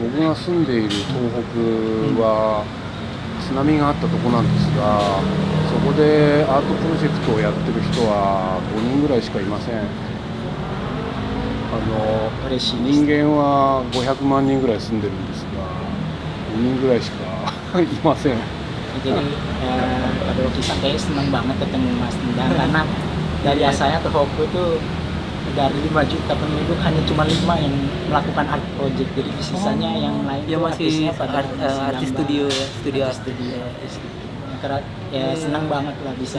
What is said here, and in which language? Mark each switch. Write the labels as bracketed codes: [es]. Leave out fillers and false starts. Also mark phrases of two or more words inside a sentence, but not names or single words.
[ja] 僕が住んでいる東北は津波があったとこなんですが、そこでアートプロジェクトをやってる人は5人ぐらいしかいません。嬉しいです。人間は500万人ぐらい住んでるんですが5人ぐらいしかいません。 [id] Jadi kalau kita kayak senang banget ketemu Mas Endang karena dari asalnya ke Hoku itu dari 5 juta penduduk hanya cuma 5 yang melakukan [en] art project, [id] jadi sisanya yang lain Ya itu masih artisnya pada artis studio ya, [en] studio art. [id] Karena ya senang banget lah bisa